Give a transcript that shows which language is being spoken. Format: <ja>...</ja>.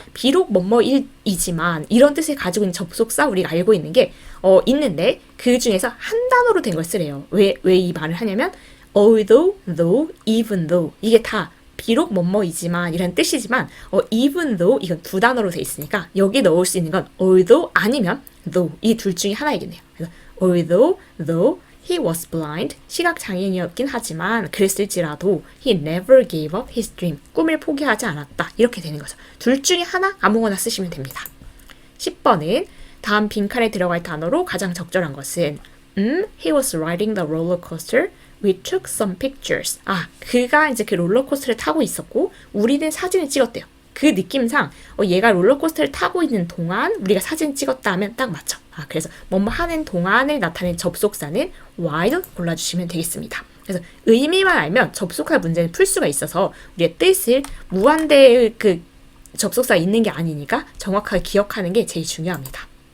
<ko>비록 뭐뭐이지만 이런 뜻을 가지고 있는 접속사 우리가 알고 있는 게 있는데 그 중에서 한 단어로 된 걸 쓰래요. 왜 이 말을 하냐면</ko> <en>although, though, even though</en> <ko>이게 다 비록 뭐뭐이지만 이란 뜻이지만 even though 이건 두 단어로 돼 있으니까 여기 넣을 수 있는 건 although 아니면 though 이 둘 중에 하나이겠네요.</ko> <en>그래서 although though he was blind</en> <ko>시각장애인이었긴 하지만 그랬을지라도</ko> <en>he never gave up his dream</en> <ko>꿈을 포기하지 않았다 이렇게 되는 거죠. 둘 중에 하나 아무거나 쓰시면 됩니다. 10번은 다음 빈칸에 들어갈 단어로 가장 적절한 것은</ko> <en>he was riding the roller coaster We took some pictures.</en> <ko>그가 이제 그 롤러코스터를 타고 있었고 우리는 사진을 찍었대요. 그 느낌상 얘가 롤러코스터를 타고 있는 동안 우리가 사진 찍었다 하면 딱 맞죠. 그래서 뭐뭐 하는 동안을 나타낸 접속사는 while 골라주시면 되겠습니다. 그래서 의미만 알면 접속할 문제는 풀 수가 있어서 우리의 뜻을 무한대의 그 접속사 있는 게 아니니까 정확하게 기억하는 게 제일 중요합니다.</ko>